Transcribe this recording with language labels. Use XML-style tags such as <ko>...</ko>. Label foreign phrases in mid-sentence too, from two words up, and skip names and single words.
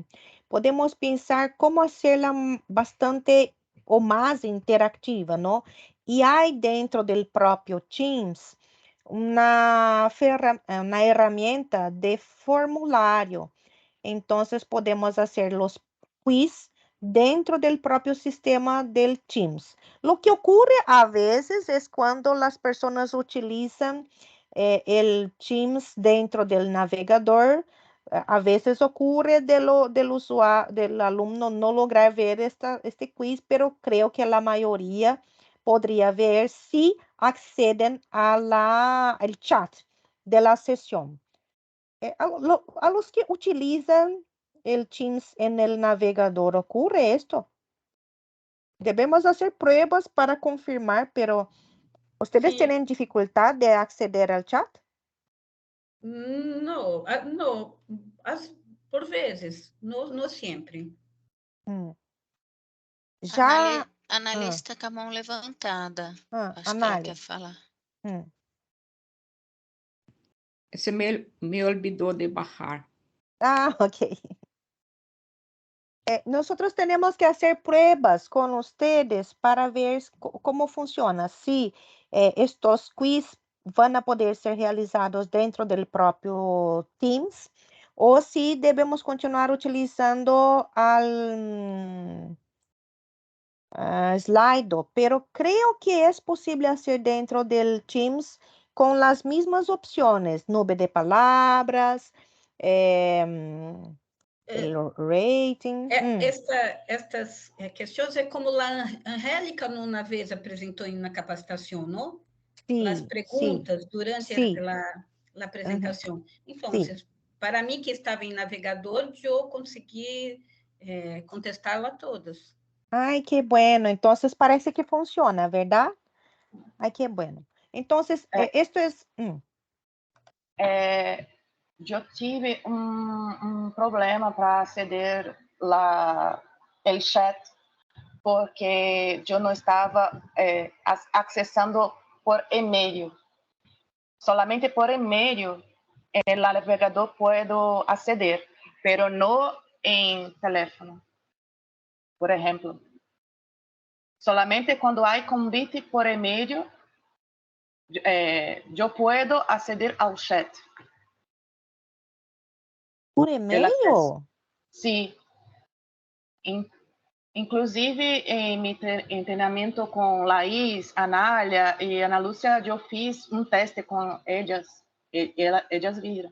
<pt>Podemos pensar como fazê-la bastante ou mais interativa, não? E há dentro do próprio Teams uma ferramenta de formulário. Então, podemos fazer os quiz dentro do próprio sistema del Teams.</pt> <es>Lo que ocurre a veces es cuando las personas utilizan el Teams dentro del navegador. A veces ocurre del alumno no lograr ver este quiz, pero creo que la mayoría podría ver si acceden al chat de la sesión. A los que utilizan el Teams en el navegador, ¿ocurre esto? Debemos hacer pruebas para confirmar, pero ¿ustedes tienen dificultad de acceder al chat?</es> <pt>Não, não. Por vezes, não sempre. Já... Analista com a mão levantada. Acho que ela quer falar.</pt> <es>Se me olvidou de bajar. Ah, ok. Nosotros tenemos que hacer pruebas con ustedes para ver cómo funciona. Si estos quiz van a poder ser realizados dentro del propio Teams o si debemos continuar utilizando al Slido. Pero creo que es posible hacer dentro del Teams con las mismas opciones. Nube de palabras, o rating.</es> <pt>Estas questões é como a Angélica uma vez apresentou na capacitação, não? Sim, as perguntas durante a apresentação. Então, para mim que estava em navegador, eu consegui contestá-la todas.</pt> <es>Ai, que bueno. Entonces parece que funciona, ¿verdad? Ay, qué bueno. Entonces, esto es...</es> <pt>Eu tive um problema para aceder ao chat, porque eu não estava acessando por e-mail.</pt> <es>Solamente por e-mail,</es> <pt>no navegador</pt> <es>puedo acceder, pero no</es> <pt>em teléfono, por exemplo. Solamente quando há convite por e-mail, eu</pt> <es>puedo acceder</es> <pt>ao chat. Por e-mail? Sim. Inclusive, em meu treinamento com Laís, Anália e Ana Lúcia, eu fiz um teste com elas. Elas viram.</pt>